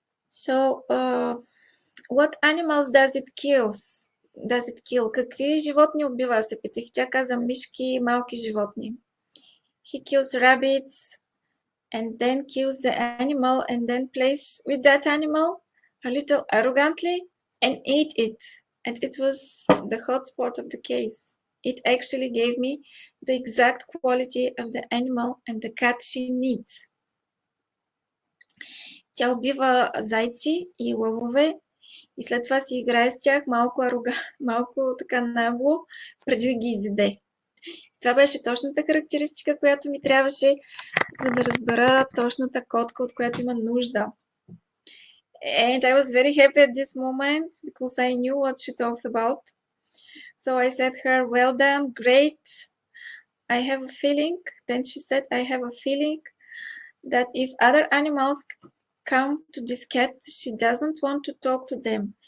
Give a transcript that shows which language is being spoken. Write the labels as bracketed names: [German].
[English] So what animals does it kill? [Bulgarian] Какви животни убива, се питах. Тя каза мишки, малки животни. [English] He kills rabbits and then kills the animal and then plays with that animal a little arrogantly and ate it. And it was the hot spot of the case. It actually gave me the exact quality of the animal and the cat she needs. [Bulgarian] Тя убива зайци и лъвове и след това си играе с тях малко така нагло, преди да ги изяде. Това беше точната характеристика, която ми трябваше, за да разбера точната котка, от която има нужда. [English] And I was very happy at this moment because I knew what she talks about. So I said her, well done, great. I have a feeling. Then she said, I have a feeling that if other animals come to this cat, she doesn't want to talk to them.